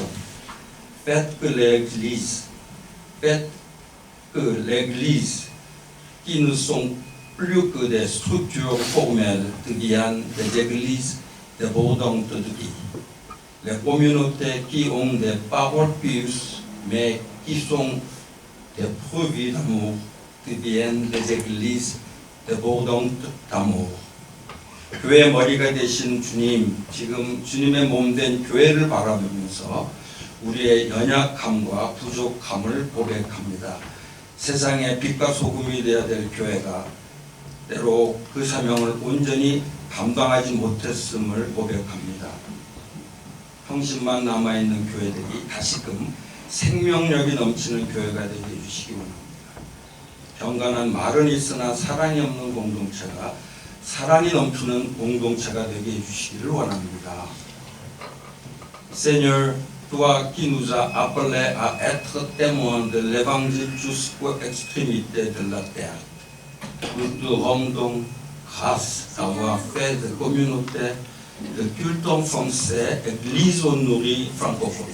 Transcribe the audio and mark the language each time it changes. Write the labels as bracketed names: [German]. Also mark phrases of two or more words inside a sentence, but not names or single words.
[French] Faites que l'Église, qui ne sont plus que des structures formelles, deviennent des églises débordantes de vie. Les communautés qui ont des paroles pieuses, mais qui sont des preuves d'amour, deviennent des églises débordantes d'amour. [Korean] 교회 머리가 되신 주님, 지금 주님의 몸된 교회를 바라보면서 우리의 연약함과 부족함을 고백합니다. 세상의 빛과 소금이 되어야 될 교회가 때로 그 사명을 온전히 감당하지 못했음을 고백합니다. 형식만 남아있는 교회들이 다시금 생명력이 넘치는 교회가 되게 해주시기 원합니다. 경건한 말은 있으나 사랑이 없는 공동체가 사랑이 넘치는 공동체가 되게 해주시기를 원합니다. [French] Seigneur, toi qui nous as appelés à être témoins de l'évangile jusqu'aux extrémités de la terre, nous te rendons grâce d'avoir fait des communautés de culte en français, église au nourri francophone.